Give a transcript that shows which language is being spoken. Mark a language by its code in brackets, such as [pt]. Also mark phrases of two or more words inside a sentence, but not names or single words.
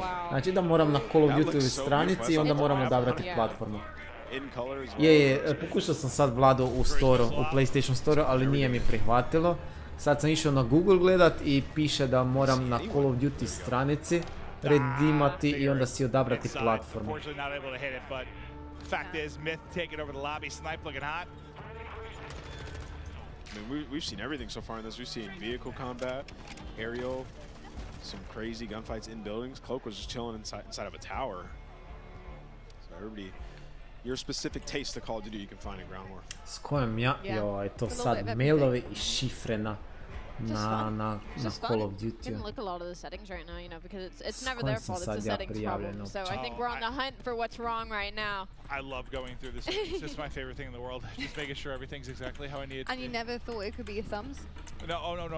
[hr] Znači da moram na Call of Duty stranici i onda moram odabrati platformu. Pokušao sam sad Vlado u Storo, u PlayStation Store, ali nije mi prihvatilo. Sad sam išao na Google gledat i piše da moram na Call of Duty stranici redimati i onda si odabrati platformu. [en] We've seen everything so far in this. We've seen vehicle combat, aerial, some crazy gunfights in buildings. Cloak was just chilling inside of a tower. So everybody, your specific taste of Call of Duty you can find in Ground War. [hr] S kojom ja? Joj, to sad mailovi i šifre na Call of Duty. [en] Didn't look a lot of the settings right now, you know, because it's never their fault. It's a settings problem. So I think we're on the hunt for what's wrong right now. I love going through this. It's just my favorite thing in the world. Just making sure everything's exactly how I need it to be. And you never thought it could be your thumbs? No.